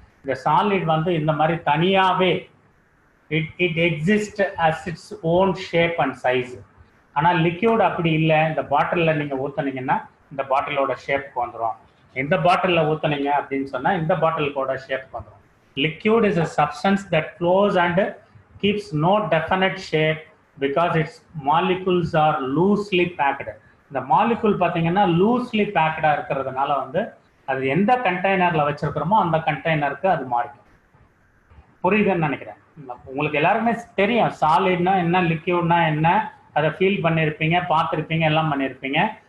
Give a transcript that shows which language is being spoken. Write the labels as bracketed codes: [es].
[ta] இந்த சாலிட் வந்து இந்த மாதிரி தனியாகவே [en] It exist as its own shape and size. [ta] ஆனால் லிக்யூட் அப்படி இல்லை. இந்த பாட்டிலில் நீங்கள் ஊற்றுனீங்கன்னா இந்த பாட்டிலோட ஷேப்புக்கு வந்துடும். இந்த பாட்டிலில் ஊற்றுனீங்க அப்படின்னு சொன்னால் இந்த பாட்டிலோட ஷேப்புக்கு வந்துடும். [en] Liquid is a substance that flows and keeps no definite shape because its molecules are loosely packed. [ta] இந்த மாலிகுல் பார்த்தீங்கன்னா லூஸ்லி பேக்டா இருக்கிறதுனால வந்து அது எந்த கண்டெய்னர்ல வச்சிருக்கிறோமோ அந்த கண்டெய்னருக்கு அது மாறிக்கும். புரியுதுன்னு நினைக்கிறேன். உங்களுக்கு எல்லாருமே தெரியும் சாலிட்னா என்ன, லிக்யூட்னா என்ன, அதை ஃபீல் பண்ணியிருப்பீங்க, பார்த்துருப்பீங்க, எல்லாம் பண்ணியிருப்பீங்க.